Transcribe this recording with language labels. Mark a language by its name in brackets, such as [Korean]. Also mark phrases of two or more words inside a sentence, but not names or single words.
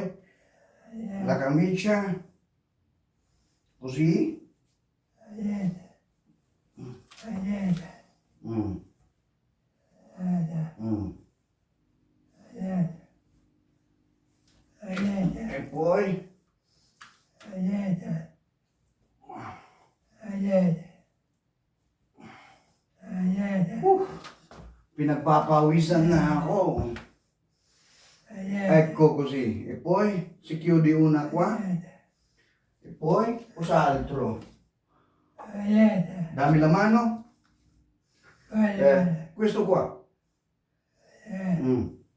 [Italian] La camicia. Così. E poi? [Filipino] Pinagpapawisan na ako. [Italian] Ecco così. E poi si chiudi una qua. poi usa altro. Dammi la mano. Questo qua. Mm.